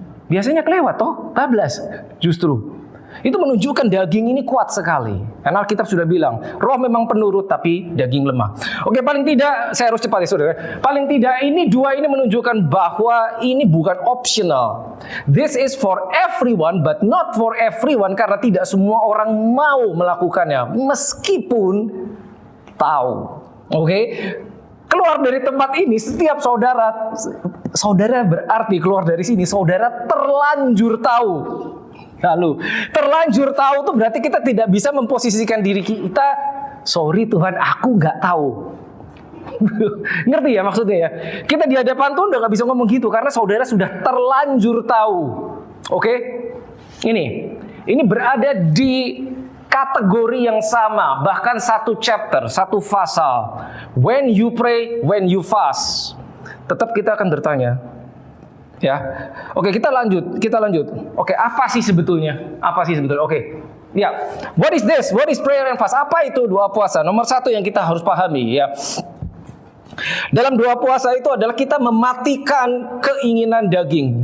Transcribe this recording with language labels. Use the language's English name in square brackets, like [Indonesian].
[Indonesian] Biasanya kelewat toh, bablas justru. Itu menunjukkan daging ini kuat sekali. Karena Alkitab sudah bilang, roh memang penurut tapi daging lemah. Oke, paling tidak, saya harus cepat ya saudara. Paling tidak dua ini menunjukkan bahwa ini bukan optional. [English] This is for everyone but not for everyone. [Indonesian] Karena tidak semua orang mau melakukannya. Meskipun tahu. Oke. Keluar dari tempat ini, setiap saudara berarti keluar dari sini, saudara terlanjur tahu. Lalu, terlanjur tahu tuh berarti kita tidak bisa memposisikan diri kita, sorry Tuhan, aku nggak tahu. Ngerti ya maksudnya ya? Kita di hadapan Tuhan udah nggak bisa ngomong gitu, karena saudara sudah terlanjur tahu. Oke? Ini berada di kategori yang sama, bahkan satu chapter, satu pasal. [English] When you pray, when you fast. [Indonesian] Tetap kita akan bertanya. Ya, oke kita lanjut. Oke, apa sih sebetulnya? [English] Oke, ya, what is this? What is prayer and fast? [Indonesian] Apa itu doa puasa? Nomor satu yang kita harus pahami ya. Dalam doa puasa itu adalah kita mematikan keinginan daging.